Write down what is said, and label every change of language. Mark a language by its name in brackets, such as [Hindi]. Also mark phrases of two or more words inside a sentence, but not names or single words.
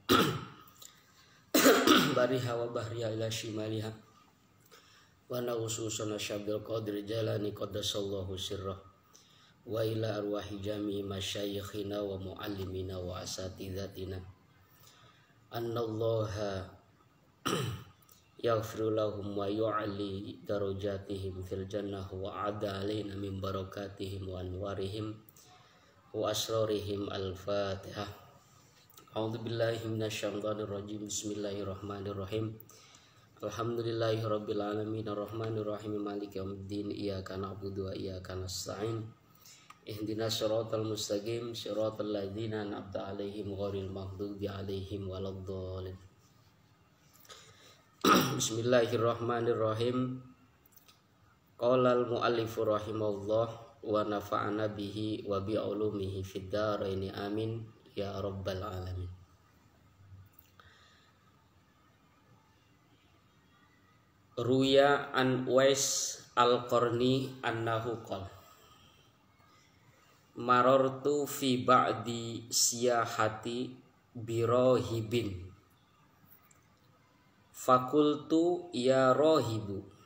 [Arabic] برها وبحرها إلى شمالها ونخص سيدي عبد القادر الجيلاني قدس الله سره وإلى أرواح جميع مشايخنا ومعلمينا وأساتذتنا أن الله يغفر لهم ويعلي درجاتهم في الجنة وأعاد علينا من بركاتهم وأنوارهم وأسرارهم. Al-Fatihah. أعوذ بالله من الشيطان الرجيم. بسم الله الرحمن الرحيم. الحمد لله رب العالمين الرحمن الرحيم مالك يوم الدين. إياك نعبد وإياك نستعين. اهدنا الصراط المستقيم صراط الذين أنعمت عليهم غير المغضوب عليهم ولا الضالين. Bismillahirrahmanirrahim. قال المؤلف رحمه الله ونفعنا به وبعلومه في الدارين آمين يا رب العالمين. روي عن أويس القرني أنه قال مررت في بعض سياحتي براهب فقلت يا راهب